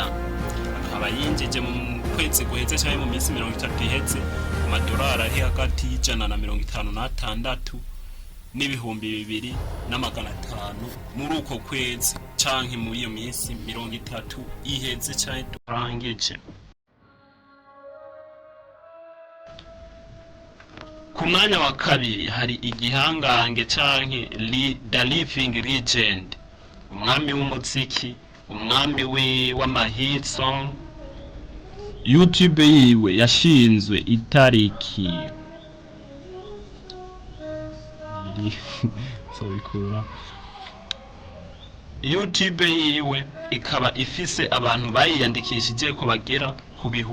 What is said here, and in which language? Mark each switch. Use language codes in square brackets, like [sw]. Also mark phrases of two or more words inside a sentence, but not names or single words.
[rn] Akaba yinjije mu kwezi guheze canke mu minsi 30 iheze amadolari ari hagati y'156 n'ibihumbi 2,500 muri uko kwezi canke muri iyo minsi 30 iheze canke turangije. Ku mwanya wa kabiri hari igihangange canke [en] the living legend, [rn] umwami w'umuziki, umwami w'amahit song. YouTube yiwe yashinzwe itariki YouTube yiwe ikaba ifise abantu bayiyandikishije ko bagera ku